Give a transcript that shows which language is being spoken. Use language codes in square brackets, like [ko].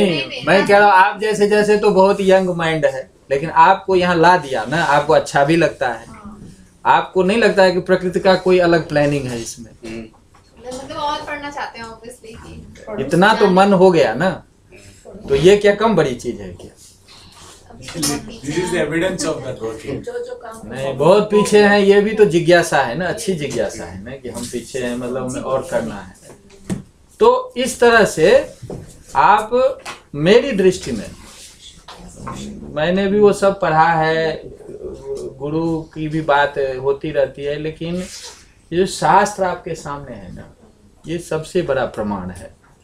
[hi] नहीं, मैं कह रहा हूँ आप जैसे तो बहुत यंग माइंड है, लेकिन आपको यहाँ ला दिया ना, आपको अच्छा भी लगता है। आपको नहीं लगता है कि प्रकृति का कोई अलग प्लानिंग है इसमें? मतलब और पढ़ना चाहते हैं ऑब्वियसली। इतना तो मन हो गया ना, तो ये क्या कम बड़ी चीज है क्या? [en] This is the evidence of that working. [hi] नहीं, बहुत पीछे हैं, ये भी तो जिज्ञासा है ना, अच्छी जिज्ञासा है ना कि हम पीछे हैं, मतलब हमें और करना है। तो इस तरह से आप, मेरी दृष्टि में, मैंने भी वो सब पढ़ा है, गुरु की भी बात होती रहती है, लेकिन ये जो शास्त्र आपके सामने है ना, ये सबसे बड़ा प्रमाण है।